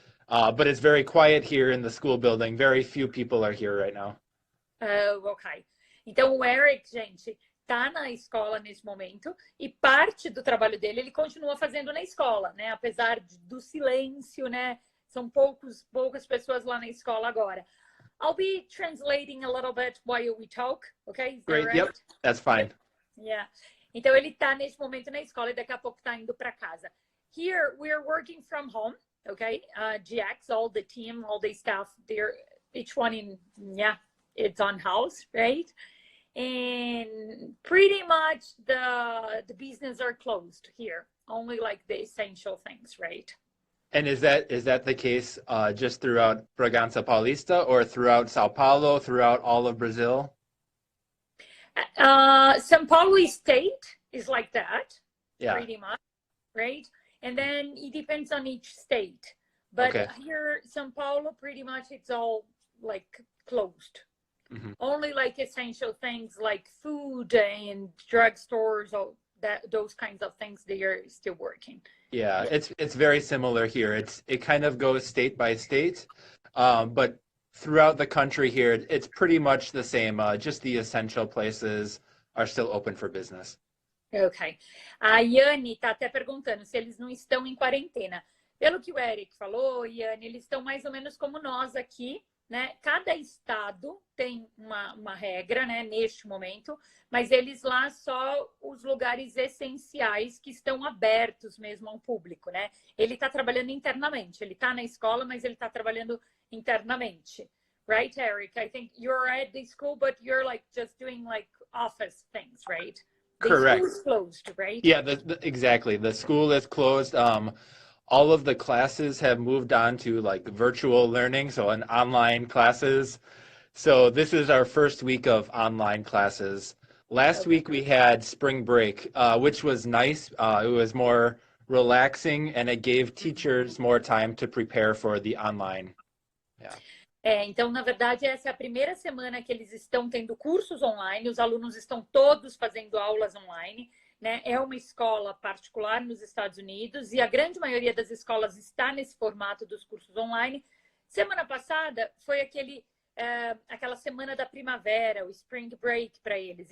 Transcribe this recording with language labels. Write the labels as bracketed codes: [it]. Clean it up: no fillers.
[en] But it's very quiet here in the school building. Very few people are here right now. Oh, ok. [pt] Então o Eric, gente, tá na escola nesse momento e parte do trabalho dele ele continua fazendo na escola, né? Apesar do silêncio, né? São poucas pessoas lá na escola agora. [en] I'll be translating a little bit while we talk, okay? Is that Great. right? Yep, that's fine. Yeah. [pt] Então ele tá nesse momento na escola e daqui a pouco tá indo para casa. [en] Here we're working from home, okay? GX, all the team, all the staff, they're each one it's on house, right? And pretty much the business are closed here, only like the essential things, right? And is that the case just throughout Bragança Paulista or throughout Sao Paulo, throughout all of Brazil? São Paulo state is like that, Yeah. pretty much, right? And then it depends on each state. But Okay. here, São Paulo, pretty much it's all like closed. Mm-hmm. Only like essential things like food and drugstores, all that, those kinds of things, they are still working. Yeah, it's very similar here. It kind of goes state by state, but throughout the country here, it's pretty much the same. Just the essential places are still open for business. Ok. [pt] A Yane está até perguntando se eles não estão em quarentena. Pelo que o Eric falou, Yane, eles estão mais ou menos como nós aqui, né? Cada estado tem uma regra, né, neste momento, mas eles lá só os lugares essenciais que estão abertos mesmo ao público, né? Ele está trabalhando internamente, ele está na escola, mas ele está trabalhando internamente. [en] Right, Eric? I think you're at the school, but you're like just doing like office things, right? The Correct. school is closed, right? Yeah, exactly. The school is closed. All of the classes have moved on to like virtual learning, so an online classes. So this is our first week of online classes. Last week we had spring break, which was nice. It was more relaxing and it gave teachers more time to prepare for the online. Yeah. [pt] Então, na verdade, essa é a primeira semana que eles estão tendo cursos online, os alunos estão todos fazendo aulas online, né? É uma escola particular nos Estados Unidos e a grande maioria das escolas está nesse formato dos cursos online. Semana passada foi aquela semana da primavera, o spring break para eles.